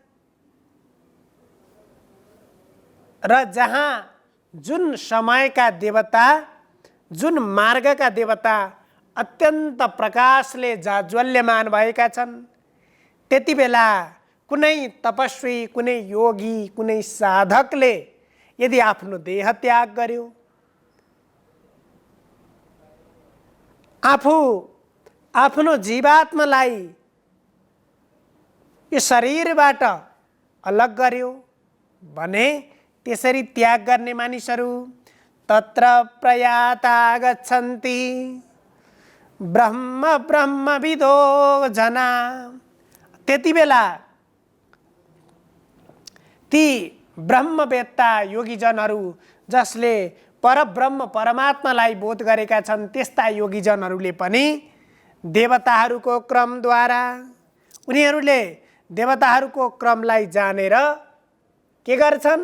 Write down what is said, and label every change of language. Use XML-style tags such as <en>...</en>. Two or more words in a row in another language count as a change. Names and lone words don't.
<ne>र जहाँ जुन समयका देवता, जुन मार्गका देवता अत्यन्त प्रकाशले जाज्वल्यमान भएका छन्, त्यति बेला कुनै तपस्वी, कुनै योगी, कुनै साधकले यदि आफ्नो देह त्याग गर्यो, आफ्नो जीवात्मालाई यो शरीरबाट अलग गर्यो भने त्यसरी त्याग गर्ने मानिसहरू</ne> <sa>तत्र प्रयाता गच्छन्ति ब्रह्मविदो जना।</sa> <ne>त्यति बेला ती ब्रह्मवेत्ता योगीजनहरू जसले परब्रह्म परमात्मालाई बोध गरेका छन्, त्यस्ता योगीजनहरूले पनि देवताहरूको क्रमद्वारा उनीहरूले देवताहरूको क्रमलाई जानेर के गर्छन्?</ne>